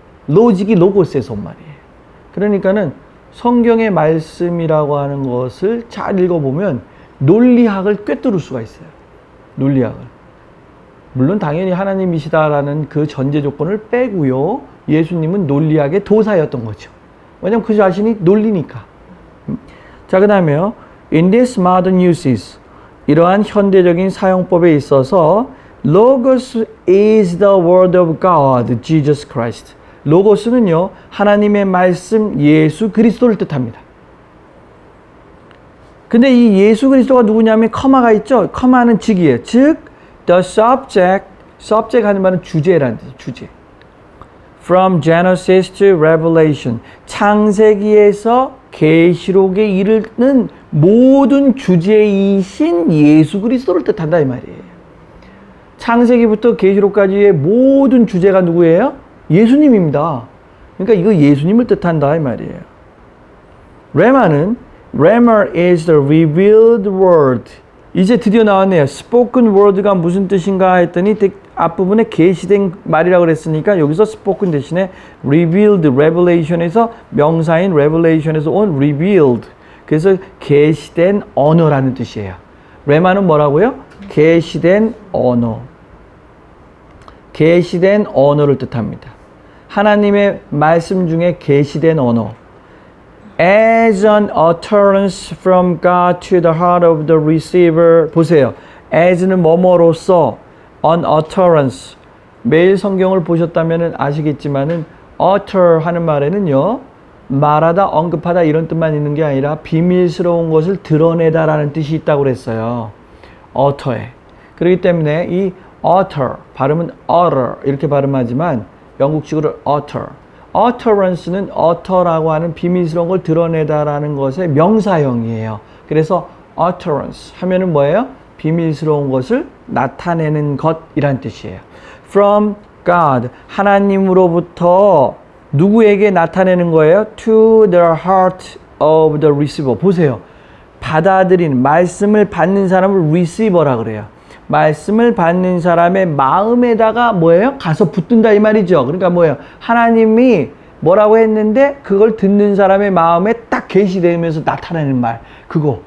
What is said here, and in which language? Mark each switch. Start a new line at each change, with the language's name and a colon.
Korean: 로직이 로고스에서 온 말이에요. 그러니까는 성경의 말씀이라고 하는 것을 잘 읽어보면 논리학을 꿰뚫을 수가 있어요. 논리학을. 물론 당연히 하나님이시다라는 그 전제 조건을 빼고요. 예수님은 논리학의 도사였던 거죠. 왜냐면 그 자신이 논리니까. 자, 그 다음에요.
English: In this modern uses
Korean: 이러한 현대적인 사용법에 있어서
English: Logos is the word of God, Jesus Christ.
Korean: 로고스는요, 하나님의 말씀 예수 그리스도를 뜻합니다. 근데 이 예수 그리스도가 누구냐면 커마가 있죠? 커마는 직이에요. 즉,
English: the subject
Korean: 하는 말은 주제라는 뜻이에요. 주제.
English: From Genesis to Revelation.
Korean: 창세기에서 계시록에 이르는 모든 주제이신 예수 그리스도를 뜻한다 이 말이에요. 창세기부터 계시록까지의 모든 주제가 누구예요? 예수님입니다. 그러니까 이거 예수님을 뜻한다 이 말이에요.
English: Rhema is the revealed word.
Korean: 이제 드디어 나왔네요. spoken word가 무슨 뜻인가 했더니 앞부분에 계시된 말이라고 그랬으니까 여기서 spoken 대신에 revealed, revelation에서 명사인 revelation에서 온 revealed. 그래서 계시된 언어라는 뜻이에요. 레마는 뭐라고요? 계시된 언어. 계시된 언어를 뜻합니다. 하나님의 말씀 중에 계시된 언어.
English: As an utterance from God to the heart of the receiver.
Korean: 보세요. as는 뭐뭐로서
English: an utterance.
Korean: 매일 성경을 보셨다면 아시겠지만은 utter 하는 말에는요. 말하다, 언급하다 이런 뜻만 있는 게 아니라 비밀스러운 것을 드러내다라는 뜻이 있다고 그랬어요. utter에. 그렇기 때문에 이 utter, 발음은 utter 이렇게 발음하지만 영국식으로 utter. utterance는 utter라고 하는 비밀스러운 걸 드러내다라는 것의 명사형이에요. 그래서 utterance 하면은 뭐예요? 비밀스러운 것을 나타내는 것이란 뜻이에요.
English: From God,
Korean: 하나님으로부터 누구에게 나타내는 거예요?
English: To the heart of the receiver.
Korean: 보세요. 받아들인, 말씀을 받는 사람을 receiver라 그래요. 말씀을 받는 사람의 마음에다가 뭐예요? 가서 붙든다 이 말이죠. 그러니까 뭐예요? 하나님이 뭐라고 했는데 그걸 듣는 사람의 마음에 딱 계시되면서 나타내는 말. 그거.